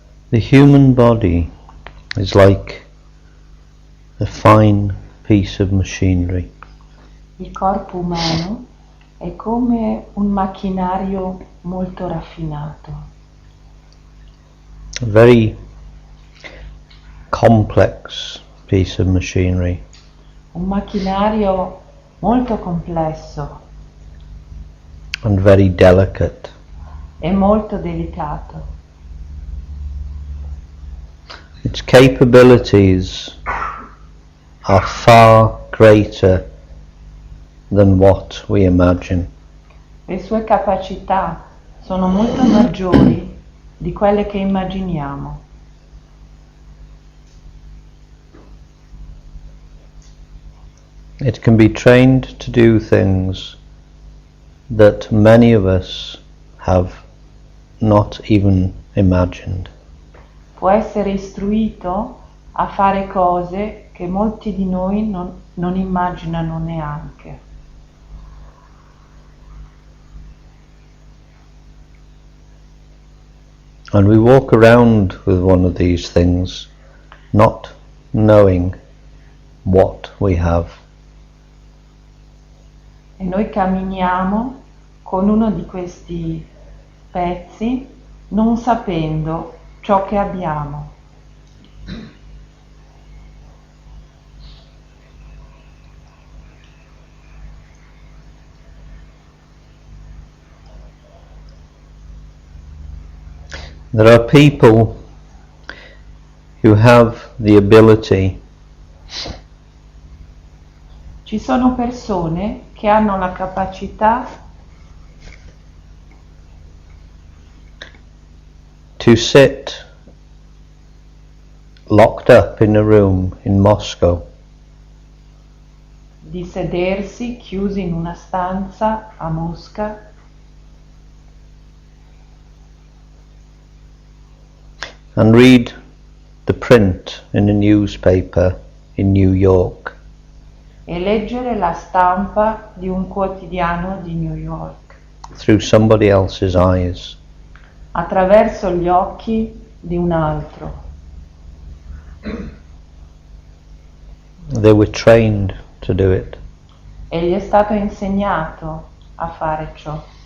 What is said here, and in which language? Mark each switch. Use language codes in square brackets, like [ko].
[en] The human body is like a fine piece of machinery. [it] Il corpo umano è come un macchinario molto raffinato, [en] A very complex piece of machinery. [it] un macchinario molto complesso [en] And very delicate. [it] e molto delicato. [en] Its capabilities are far greater than what we imagine. [it] Le sue capacità sono molto maggiori di quelle che immaginiamo. [en] It can be trained to do things that many of us have not even imagined. [it] Può essere istruito a fare cose che molti di noi non immaginano neanche. [en] And we walk around with one of these things, not knowing what we have. [it] E noi camminiamo con uno di questi pezzi non sapendo ciò che abbiamo. [en] There are people who have the ability [it] Ci sono persone che hanno la capacità [en] to sit locked up in a room in Moscow [it] di sedersi chiusi in una stanza a Mosca [en] and read the print in a newspaper in New York [it] e leggere la stampa di un quotidiano di New York [en] through somebody else's eyes. [it] attraverso gli occhi di un altro. [en] They were trained to do it. [it] E gli è stato insegnato a fare ciò.